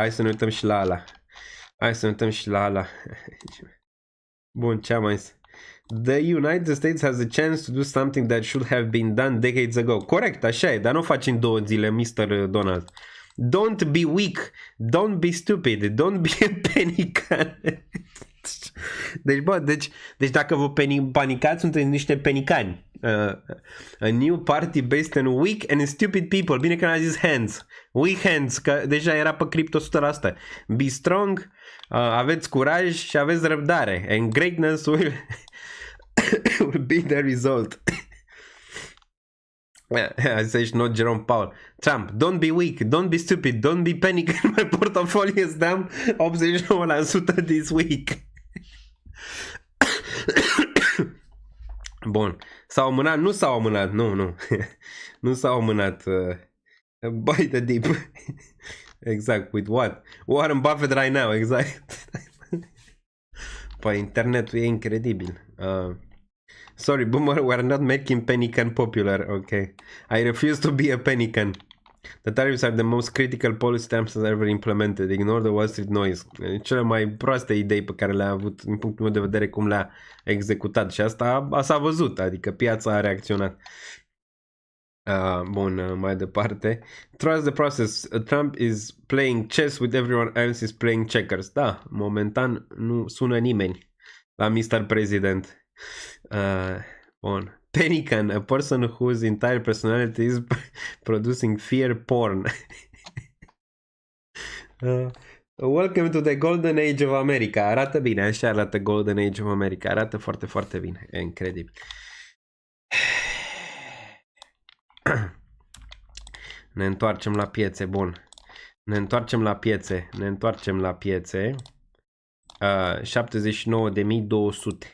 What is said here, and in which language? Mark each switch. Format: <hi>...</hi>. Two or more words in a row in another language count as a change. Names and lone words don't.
<ro>Hai să ne uităm și la ala. Bun, ce am mai zis?</ro> <en>The United States has a chance to do something that should have been done decades ago.</en> <ro>Corect, așa e, dar nu faci în 2 zile, Mr. Donald.</ro> <en>Don't be weak, don't be stupid, don't be a panican.</en> <ro>Deci dacă vă panicați, sunteți niște penicani.</ro> <en>A new party based on weak and stupid people.</en> <ro>Bine că n-a zis hands.</ro> <en>Weak hands,</en> <ro>că deja era pe cripto 100%.</ro> <en>Be strong,</en> <ro>aveți curaj și aveți răbdare.</ro> <en>And greatness will be the result. Says not Jerome Powell. Trump, don't be weak, don't be stupid, don't be panic. My portfolio is down 89% this week.</en> <ro>Bun. S-au amânat? Nu s-au amânat. Nu. Nu s-au amânat.</ro> <en>Buy the dip. Exact. With what? Warren Buffett right now.</en> <ro>Exact. Păi internetul e incredibil.</ro> <en>Sorry, boomer, we're not making panican popular. Okay. I refuse to be a panican. The tariffs are the most critical policy stamps ever implemented. Ignore the Wall Street noise.</en> <ro>Cele mai proaste idei pe care le-a avut din punctul meu de vedere cum le-a executat. Și asta s-a văzut, adică piața a reacționat. Bun, mai departe.</ro> <en>Trust the process. Trump is playing chess with everyone else is playing checkers.</en> <ro>Da, momentan nu sună nimeni la Mr. President. Bun.</ro> <en>Pelican, a person whose entire personality is producing fear porn. Welcome to the Golden Age of America.</en> <ro>Arată bine, așa arată Golden Age of America. Arată foarte, foarte bine. E incredibil. Ne întoarcem la piețe, bun. Ne întoarcem la piețe. 79.200.</ro>